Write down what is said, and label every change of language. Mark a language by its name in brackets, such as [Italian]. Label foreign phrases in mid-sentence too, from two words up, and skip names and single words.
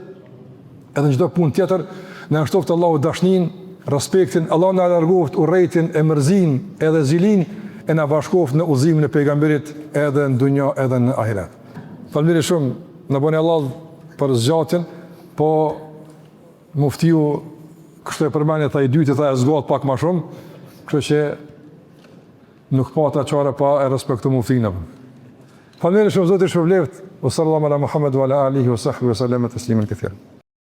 [Albanian] Edhe në çdo punë tjetër, na shtoft Allahu dashnin, respektin, Allah na largoft urrëtin e mërzin edhe zilin, e na bashkoft në udhëzimin e pejgamberit edhe në dunjë edhe në ahiret. Faleminderit shumë, na bëni Allah për zgjatjen, po muftiu kështu e përmendje tha i dyti, tha e zgjat pak më shumë, kështu që nuk pata çfarë pa e respektu muftin. Faleminderit shumë, Zoti shpëlbeft. [Arabic] صلى الله على محمد وعلى آله وصحبه وسلم تسليما كثيرا.